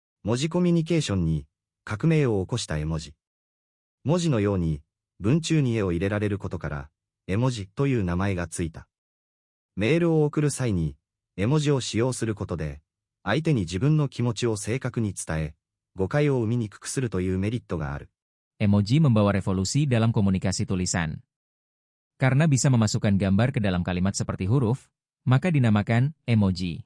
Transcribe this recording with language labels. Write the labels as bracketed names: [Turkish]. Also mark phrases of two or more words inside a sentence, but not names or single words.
[Japanese] 文字コミュニケーションに革命を起こした絵文字。文字のように文中に絵を入れられることから、絵文字という名前がついた。メールを送る際に絵文字を使用することで、相手に自分の気持ちを正確に伝え、誤解を生みにくくするというメリットがある。 [Indonesian] Emoji membawa revolusi dalam komunikasi tulisan. Karena bisa memasukkan gambar ke dalam kalimat seperti huruf, maka dinamakan emoji.